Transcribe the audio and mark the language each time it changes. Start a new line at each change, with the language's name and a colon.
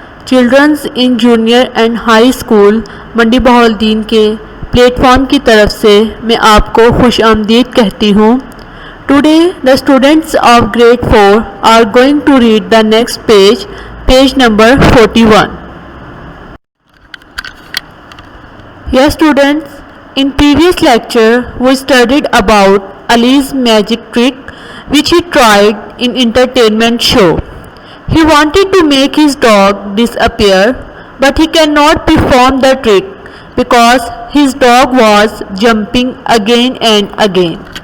Urdu: Children's in junior and high school منڈی بہاؤالدین کے plate form کی طرف سے میں آپ کو خوش آمدید کہتی ہوں.
English: Today the students of grade 4 are going to read the next page number 41. Yes students, in previous lecture we studied about Ali's magic trick which he tried in entertainment show. He wanted to make his dog disappear, but he cannot perform the trick because his dog was jumping again and again.